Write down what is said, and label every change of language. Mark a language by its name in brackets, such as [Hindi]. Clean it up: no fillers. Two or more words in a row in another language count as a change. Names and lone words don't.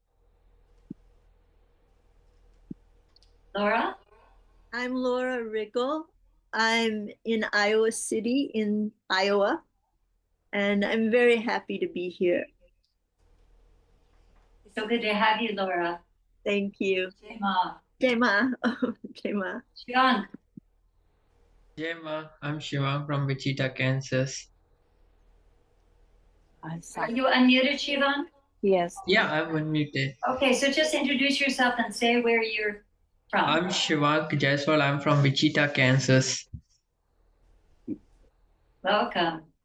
[English] Laura? I'm Laura Riggle. I'm in Iowa City in Iowa, and I'm very happy to be here. So good to have you, Laura. Thank you. [Hindi] जय माँ. जय माँ। जय माँ. Shivank. जय माँ, [English] I'm Shivang from Wichita, Kansas. Are you unmuted, Shivank? Yes. Yeah, I'm unmuted. Okay, so just introduce yourself and say where you're from. I'm Shivang Jaiswal. I'm from Wichita, Kansas. Welcome.